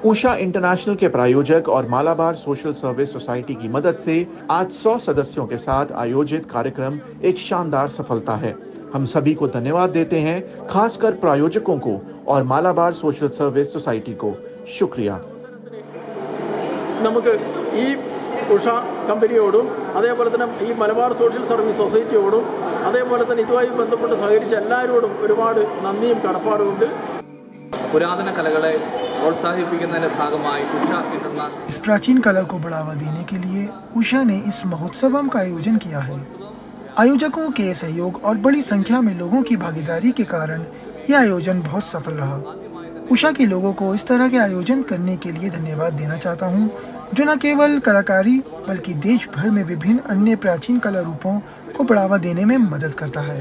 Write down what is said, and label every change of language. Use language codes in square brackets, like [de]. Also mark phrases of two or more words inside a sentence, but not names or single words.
[hi] ऊषा इंटरनेशनल के प्रायोजक और मालाबार सोशल सर्विस सोसाइटी की मदद से आज 100 सदस्यों के साथ आयोजित कार्यक्रम एक शानदार सफलता है। हम सभी को धन्यवाद देते हैं, खासकर प्रायोजकों को और मालाबार सोशल सर्विस सोसाइटी को। शुक्रिया। [ml] ഉഷ കമ്പനിയോടും അതേപോലെ തന്നെ ഈ മലബാർ സോഷ്യൽ സർവീസ് സൊസൈറ്റിയോടും അതേപോലെ തന്നെ ഇതുമായി ബന്ധപ്പെട്ട് സഹകരിച്ച എല്ലാവരോടും ഒരുപാട് നന്ദിയും കടപ്പാടുമുണ്ട്. പുരാതന കലകളെ പ്രോത്സാഹിപ്പിക്കുന്നതിന്റെ ഭാഗമായി ഉഷ ഇന്റർനാഷണൽ [hi] इस प्राचीन कला को बढ़ावा देने के लिए उषा ने इस महोत्सव का आयोजन किया है। आयोजकों के सहयोग और बड़ी संख्या में लोगों की भागीदारी के कारण यह आयोजन बहुत सफल रहा। उषा के लोगों को इस तरह के आयोजन करने के लिए धन्यवाद देना चाहता हूँ, जो न केवल कलाकारी बल्कि देश भर में विभिन्न अन्य प्राचीन कला रूपों को बढ़ावा देने में मदद करता है।